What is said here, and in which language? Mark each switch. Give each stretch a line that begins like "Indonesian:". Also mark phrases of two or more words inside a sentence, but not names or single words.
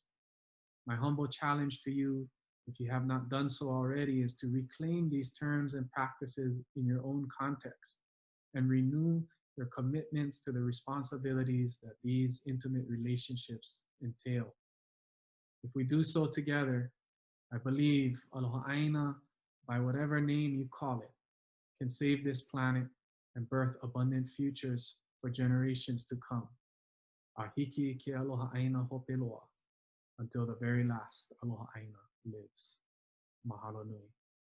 English: My humble challenge to you, if you have not done so already, is to reclaim these terms and practices in your own context and renew your commitments to the responsibilities that these intimate relationships entail. If we do so together, I believe
Hawaiian: aloha ʻāina,
English: by whatever name you call it, can save this planet and birth abundant futures for generations to come.
Hawaiian: Ahiki ke aloha ʻāina hopeloa,
English: until the very last
Hawaiian: aloha ʻāina
English: lives.
Hawaiian: Mahalo nui.